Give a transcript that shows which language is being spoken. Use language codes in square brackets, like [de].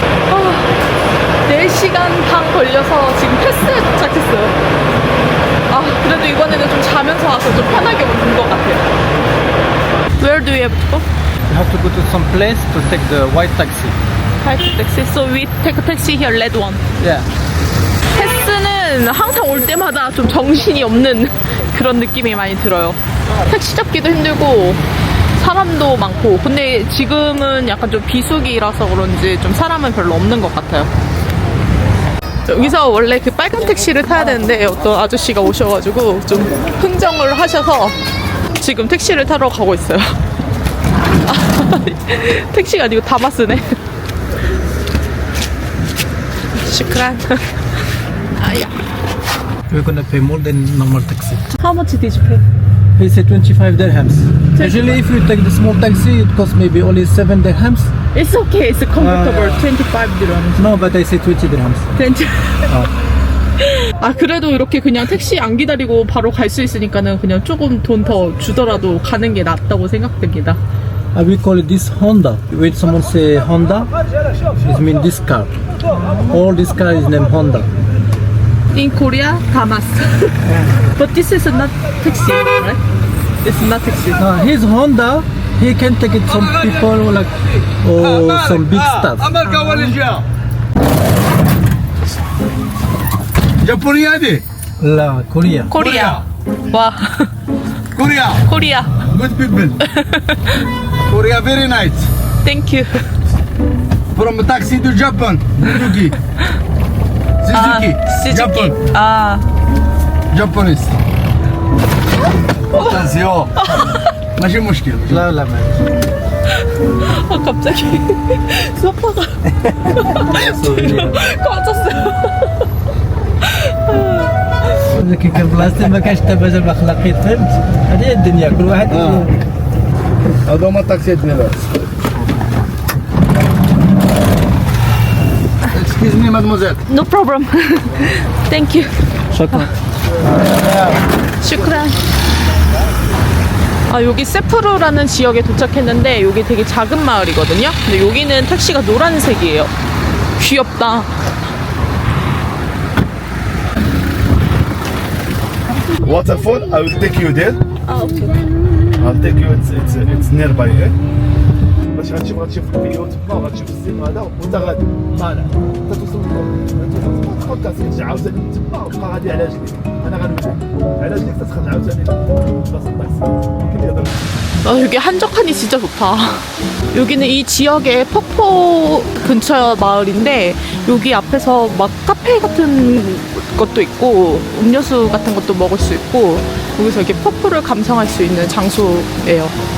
[ko] 아, 4시간 반 걸려서 지금 패스에 도착했어요. 아, 그래도 이번에는 좀 자면서 와서 좀 편하게 온 것 같아요. [en] Where do you have to go? You have to go to some place to take the white taxi. White taxi. So we take a taxi here, red one. Yeah. [ko] 패스는 항상 올 때마다 좀 정신이 없는 그런 느낌이 많이 들어요. 택시 잡기도 힘들고 사람도 많고. 근데 지금은 약간 좀 비수기라서 그런지 좀 사람은 별로 없는 것 같아요. 여기서 원래 그 빨간 택시를 타야 되는데 어떤 아저씨가 오셔가지고 좀 흥정을 하셔서 지금 택시를 타러 가고 있어요. 택시가 아니고 다마스네. 슈크란. 아야. [en] You're gonna pay more than normal taxi. How much did you pay? He said 25 dirhams. Usually if you take the small taxi it costs maybe only 7 dirhams. It's okay. It's comfortable. 25 dirhams. No, but I say 20 dirhams. 20. [ko] 아, 그래도 이렇게 그냥 택시 안 기다리고 바로 갈 수 있으니까는 그냥 조금 돈 더 주더라도 가는 게 낫다고 생각됩니다. [en] We call it this Honda. When someone say Honda, it means this car. All this car is named Honda. In Korea, Damas. But this is not taxi, right? This is not taxi. His Honda, he can take it some people like some big stuff. [ar] Japonia di? La Korea. [ko] 코리아. 와. [en] Korea. [ko] 코리아. [en] Good people. Korea very nice. Thank you. From taxi to Japan. Suzuki. Suzuki. Japan. 아. Japanese. Attention. [ar] ماشي مشكل. لا لا ما [ko] 아, 갑자기 소파가 꺼졌어요. [ar] لكن كان بلاصتي ما كانش تبادل الاخلاقيات فهمت هذه هي الدنيا كل واحد هذا هما التاكسيات ديالها. [en] Excuse me, mademoiselle. No problem. Thank you. [ar] شكرا [ko] 슈크란. 아, 여기 세프루라는 지역에 도착했는데 여기 되게 작은 마을이거든요. 근데 여기는 택시가 노란색이에요. 귀엽다. [en] Waterfall, I will take you there. [ko] 아, 오케이. [en] I'll take you, it's nearby here. [ar] باش غتشوف الفيديو تما وغتشوف الزين هذا وانت غادي طالع انت توصل تاخذ كاس ترجع عاوتاني تما وتبقى غادي على رجليك. انا غنولي على رجليك تدخل عاوتاني بلاصه الطاكسي. يمكن يهضر [ko] 여기 한적하니 진짜 좋다. 여기는 이 지역의 폭포 근처 마을인데 여기 앞에서 막 카페 같은 것도 있고 음료수 같은 것도 먹을 수 있고 여기서 이렇게 폭포를 감상할 수 있는 장소예요.